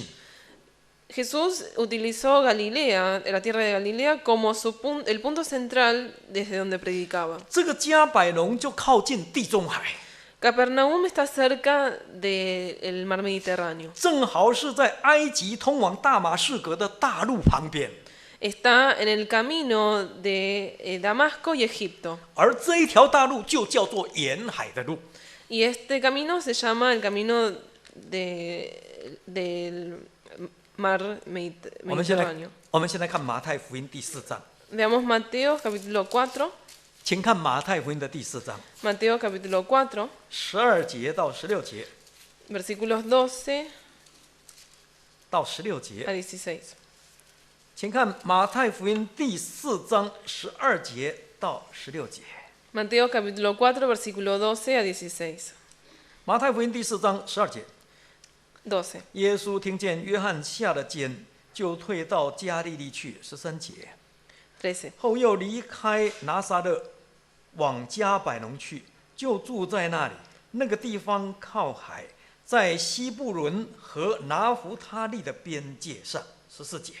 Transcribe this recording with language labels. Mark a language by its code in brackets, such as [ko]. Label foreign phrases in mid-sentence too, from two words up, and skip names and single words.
[es] Jesús utilizó Galilea, la tierra de Galilea, como el punto central desde donde predicaba. [zh] 这个加百农就靠近地中海， [es] Capernaum está cerca del mar Mediterráneo. [zh] 正好是在埃及通往大马士革的大路旁边。 [es] Está en el camino de Damasco y Egipto. [zh] 而这一条大路就叫做沿海的路。 [es] Y este camino se llama el camino del mar [zh] 我们现在 [es] Mediterráneo. [zh] 看马太福音第4章， [es] Veamos Mateo capítulo 4. [zh] 请看马太福音的第4章 [es] Mateo capítulo 4, [zh] 12 节到16节 [es] versículos 12 [zh] 到16节 [es] a 16. [zh] 请看马太福音第4章12节到16节。 [es] Mateo capítulo 4, versículo 12 a 16. [zh] 马太福音第4章12节， [es] 12. [zh] 耶稣听见约翰下了监，就退到加利利去。13节， [es] 13. [zh] 后又离开拿撒勒，往加百农去，就住在那里。那个地方靠海，在西布伦和拿弗他利的边界上。14节，